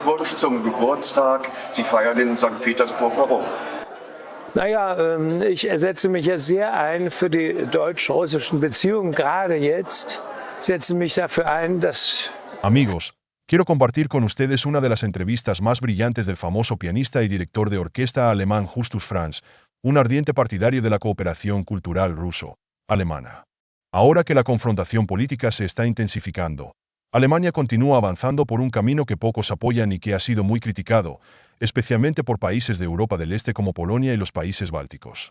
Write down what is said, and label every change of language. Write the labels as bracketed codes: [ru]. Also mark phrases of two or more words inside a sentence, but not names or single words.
[de] Wunsch zum Geburtstag. Sie feiern in St. Petersburg. Warum? Naja, ich setze mich ja sehr ein für die deutsch-russischen Beziehungen. Gerade jetzt setze mich dafür ein, dass... [es] Amigos, quiero compartir con ustedes una de las entrevistas más brillantes del famoso pianista y director de orquesta alemán Justus Franz, un ardiente partidario de la cooperación cultural ruso-alemana. Ahora que la confrontación política se está intensificando, Alemania continúa avanzando por un camino que pocos apoyan y que ha sido muy criticado, especialmente por países de Europa del Este como Polonia y los países bálticos.